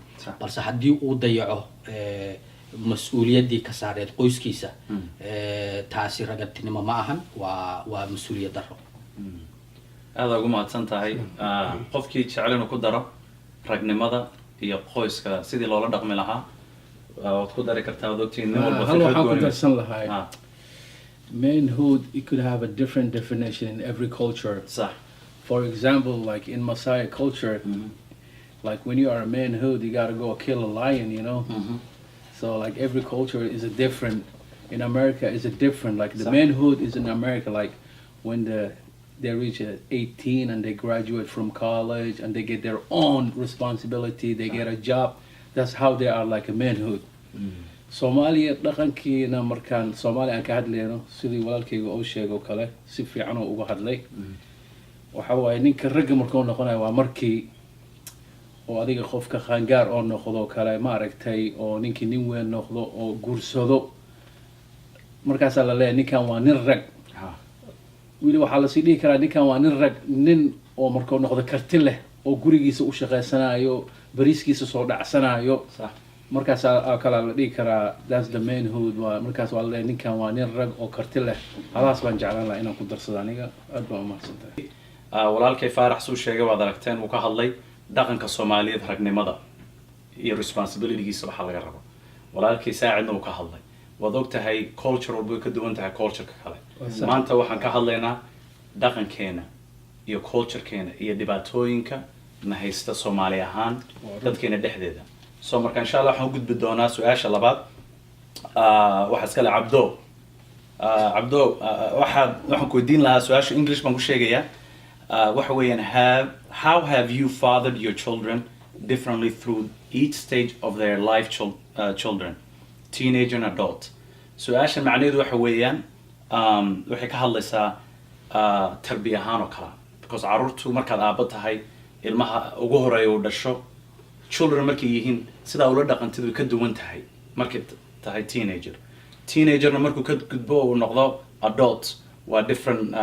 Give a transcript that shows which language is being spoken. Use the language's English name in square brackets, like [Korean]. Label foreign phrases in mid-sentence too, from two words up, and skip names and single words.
[Somali] balse haddii uu dayaco mas-uuliyaddii ka saareed qoyskiisa, taasi ragatinimo ma ahan, waa mas-uuliyad daro. aada ugu mahadsan tahay. qofkii jecel inuu ku daro ragnimada iyo qoyska sidii loola dhaqmi lahaa waad ku dari kartaa. waad ogtihiin nin walba hal waxaan ku darsan lahaa [English] manhood, it could have a different definition in every culture. [Arabic] صح. [English] For example, like in Maasai culture, like when you are a manhood, you gotta go kill a lion, you know. So like every culture is a different. In America is a different. Like the manhood is in America, like when they reach 18 and they graduate from college and they get their own responsibility, they get a job. That's how they are like a manhood. [Somali] Soomaaliya dhaqankiina markaan Soomaali aan ka hadlayno sidii walaalkayga uu sheegay oo kale si fiican oo uga hadlay. waxa waaye ninka ragga markuu noqonayo waa markii oo adiga qofka qaangaar oo noqdo kale ma aragtay oo ninkii nin weyn noqdo oo guursado, markaas la leeyahay ninkan waa nin rag. wili waxaa la sii dhihi karaa ninkan waa nin rag, nin oo markuu noqdo karti leh oo gurigiisa u shaqaysanayo, bariiskiisa soo dhacsanayo. markaas kala la dhihi karaa [English] that's the manhood. [Somali] markaas waa la leeyahay ninkan waa nin rag oo karti leh. halaas baan jeclaan lahaa inaan ku darsado aniga. aad baan u mahadsantahay. walaalkay Faarax suu sheegay waad aragteen, uu ka hadlay dhaqanka Soomaaliyeed ragnimada iyo responsibilitygiisa waxa laga rabo. walaalkay Saacidna uu ka hadlay. waad ogtahay culture walba way ka duwan tahay culture-ka kale. maanta waxaan ka hadlaynaa dhaqankeena iyo culture-keena iyo dhibaatooyinka na haysta Soomaali ahaan dadkeena dhexdeeda. so marka [Arabic] insha Allah [Somali] waxaan u gudbi doonaa su-aasha labaad. waxa iska leh Cabdo. waxaan ku weydiin lahaa su-aasha English baan ku sheegayaa. waxa weeyaan how have you fathered your children differently through each stage of their life, children, teenager and adult? su-aashan macnaheedu waxa weeyaan waxay ka hadlaysaa tarbiya ahaan oo kala because carruurtu markaad aabba tahay ilmaha ugu horeeya uu dhasho children markay yihiin sidaa ula dhaqantid way ka duwan tahay markay tahay teenagerna markuu ka gudbo uu noqdo adult waa different